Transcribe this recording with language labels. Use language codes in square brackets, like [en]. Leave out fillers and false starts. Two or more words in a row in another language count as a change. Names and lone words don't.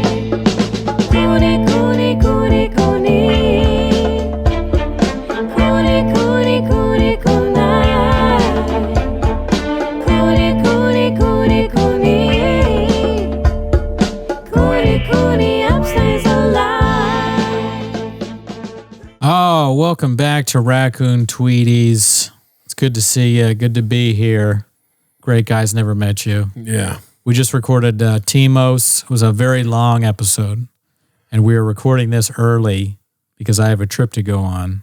[en] Cooney, Cooney, Cooney, Cooney. Cooney, Cooney, Cooney, Cooney. Cooney, Cooney, Cooney, Cooney. Cooney, Cooney, upstays alive. Oh, welcome back to Raccoon Tweeties. It's good to see you. Good to be here. Great guys, never met you. Yeah. We just recorded Timos. It was a very long episode, and we are recording this early because I have a trip to go on.